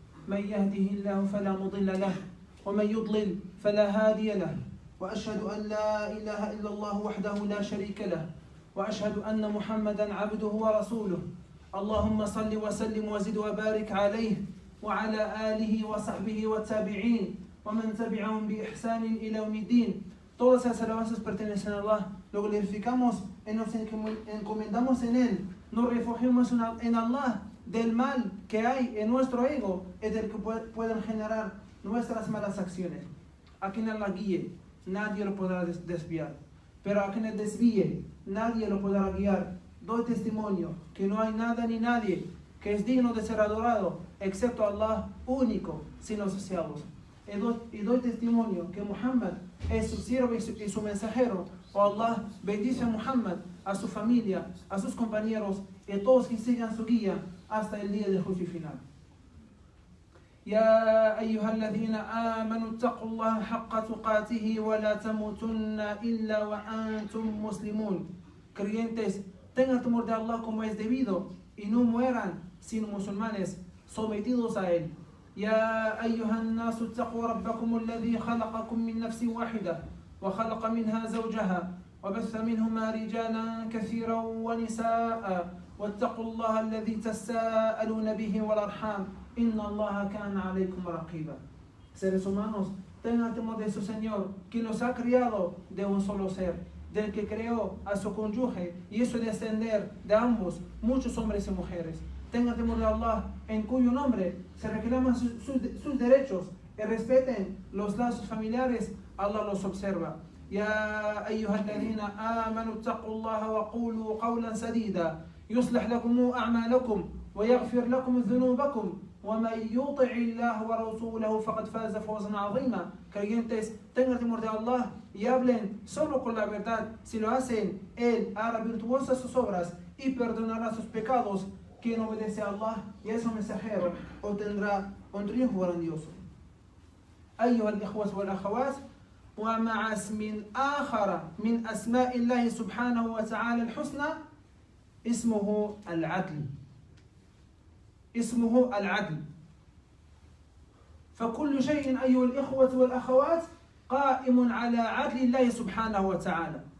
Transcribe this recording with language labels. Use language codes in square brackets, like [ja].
[ar] من يهده الله فلا مضل له ومن يضلل فلا هادي له، وأشهد أن لا إله إلا الله وحده لا شريك له، وأشهد أن محمدا عبده ورسوله. اللهم صل وسلم وزد وبارك عليه وعلى آله وصحبه والتابعين ومن تبعهم بإحسان إلى يوم الدين. [es] Todas las alabanzas pertenecen a Allah, lo glorificamos y nos encomendamos en Él, nos refugiamos en Allah del mal que hay en nuestro ego y del que pueden generar nuestras malas acciones. A quien Allah guíe, nadie lo podrá desviar, pero a quien desvíe, nadie lo podrá guiar. Doy testimonio que no hay nada ni nadie que es digno de ser adorado excepto Allah único, sin asociados. Y doy testimonio que Muhammad es su siervo y su mensajero. Oh Allah, bendice a Muhammad, a su familia, a sus compañeros y a todos que sigan su guía hasta el día del juicio final. [ar] يا أيها الذين آمنوا اتقوا الله حق تقاته ولا تموتن إلا وأنتم مسلمون. [es] Creyentes, tengan temor de Allah como es debido y no mueran sino musulmanes sometidos a él. [ar] يا أيها الناس اتقوا ربكم الذي خلقكم من نفس واحدة وخلق منها زوجها وبث منهما رجالا كثيرا ونساء واتقوا الله الذي تساءلون به والأرحام إن الله كان عليكم رقيبا. [es] Seres humanos, tengan temor de su Señor, que los ha criado de un solo ser, del que creó a su cónyuge y hizo descender de ambos muchos hombres y mujeres. Tengan temor de Allah, en cuyo nombre se reclaman sus derechos y respeten los lazos familiares. Allah los observa. [ar] يا أيها الذين آمنوا اتقوا الله وقولوا قولا سديدا يصلح لكم أعمالكم ويغفر لكم ذنوبكم ومن يطع الله ورسوله فقد فاز فوزا عظيما. [es] Creyentes, tengan temor de Allah y hablen solo con la verdad. Si lo hacen, Él hará virtuosas sus obras y perdonará sus pecados. Quien obedece a Allah y a su mensajero obtendrá un triunfo grandioso. [ar] أيها الإخوة والأخوات، ومع اسم آخر من أسماء الله سبحانه وتعالى الحسنى اسمه العدل. اسمه العدل. فكل شيء أيها الإخوة والأخوات قائم على عدل الله سبحانه وتعالى.